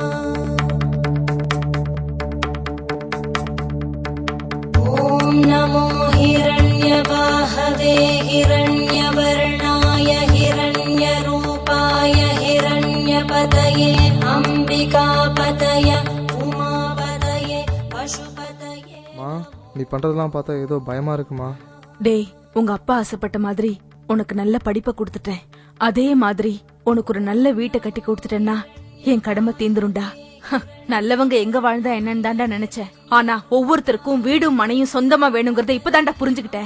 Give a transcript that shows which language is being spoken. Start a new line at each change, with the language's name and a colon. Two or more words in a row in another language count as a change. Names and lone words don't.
Sanskrit: ॐ नमो हिरण्यवाहवे हिरण्यवर्णाय हिरण्यरूपाय हिरण्यपतये अंबिकापतये उमापतये पशुपतये।
Tamil: மா, நீ பண்றதெல்லாம் பார்த்தா ஏதோ பயமா இருக்குமா? டேய், உங்க அப்பா ஆசைப்பட்ட மாதிரி உனக்கு நல்ல படிப்பை கொடுத்துட்டேன். அதே மாதிரி உனக்கு ஒரு நல்ல வீட்டை கட்டி கொடுத்துட்டேன்னா என் கடமை தீந்துருண்டா. நல்லவங்க எங்க வாழ்ந்தா என்னன்னு தாண்டா நினைச்சேன். ஆனா ஒவ்வொருத்தருக்கும் வீடும் மனையும் சொந்தமா வேணுங்கறத இப்பதான்டா புரிஞ்சுக்கிட்டேன்.